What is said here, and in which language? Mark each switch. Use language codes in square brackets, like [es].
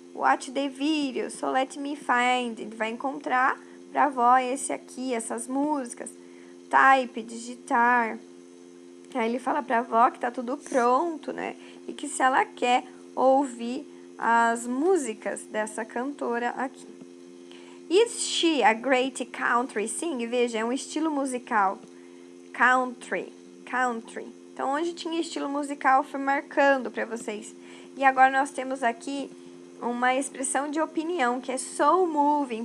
[en] Watch the video. So, let me find. [pt] Ele vai encontrar para a avó esse aqui, essas músicas. Type, digitar. Aí ele fala para a avó que tá tudo pronto, né? E que se ela quer ouvir as músicas dessa cantora aqui. [en] Is she a great country singer? [pt] Veja, é um estilo musical. Country. Então, onde tinha estilo musical, fui marcando para vocês. E agora nós temos aqui uma expressão de opinião, que é so moving.